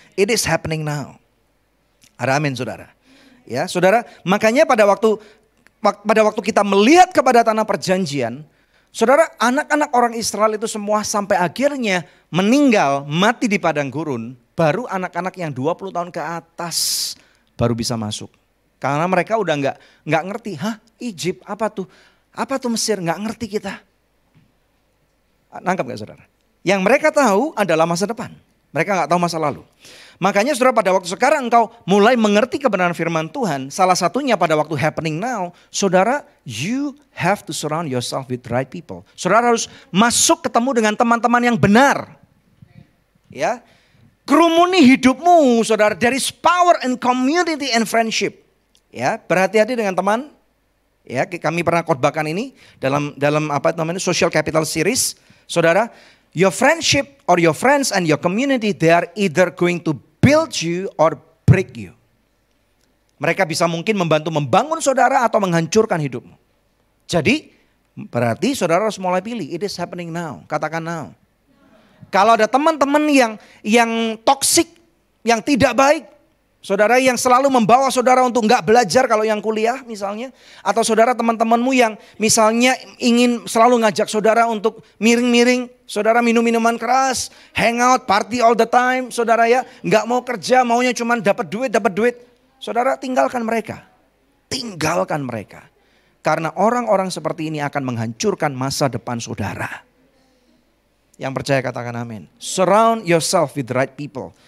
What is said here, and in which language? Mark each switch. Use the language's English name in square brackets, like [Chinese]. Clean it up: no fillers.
[English] It is happening now. [Indonesian] Ada amin saudara. Ya saudara, makanya pada waktu kita melihat kepada tanah perjanjian, saudara, anak-anak orang Israel itu semua sampai akhirnya meninggal, mati di padang gurun, baru anak-anak yang 20 tahun ke atas baru bisa masuk. Karena mereka udah nggak ngerti, Egypt apa tuh? Apa tuh Mesir? Nggak ngerti kita. Nangkap gak saudara? Yang mereka tahu adalah masa depan. Mereka nggak tahu masa lalu. Makanya saudara, pada waktu sekarang engkau mulai mengerti kebenaran firman Tuhan. Salah satunya pada waktu happening now. [English] Saudara, you have to surround yourself with right people. [Indonesian] Saudara harus masuk ketemu dengan teman-teman yang benar. Ya, kerumuni hidupmu saudara. [English] There is power in community and friendship. [Indonesian] Ya, berhati-hati dengan teman. Ya, kami pernah khotbahkan ini dalam apa namanya social capital series. [English] Saudara, your friendship or your friends and your community, they are either going to build you or break you. [Indonesian] Mereka bisa mungkin membantu membangun saudara atau menghancurkan hidupmu. Jadi berarti saudara harus mulai pilih. [English] It is happening now. [Indonesian] Katakan now. Kalau ada teman-teman yang toksik, yang tidak baik, saudara yang selalu membawa saudara untuk nggak belajar kalau yang kuliah misalnya. Atau saudara teman-temanmu yang misalnya ingin selalu ngajak saudara untuk miring-miring. Saudara minum minuman keras, hangout, [English] party all the time. [Indonesian] Saudara ya nggak mau kerja, maunya cuma dapat duit. Saudara tinggalkan mereka. Tinggalkan mereka. Karena orang-orang seperti ini akan menghancurkan masa depan saudara. Yang percaya katakan amin. [English] Surround yourself with the right people.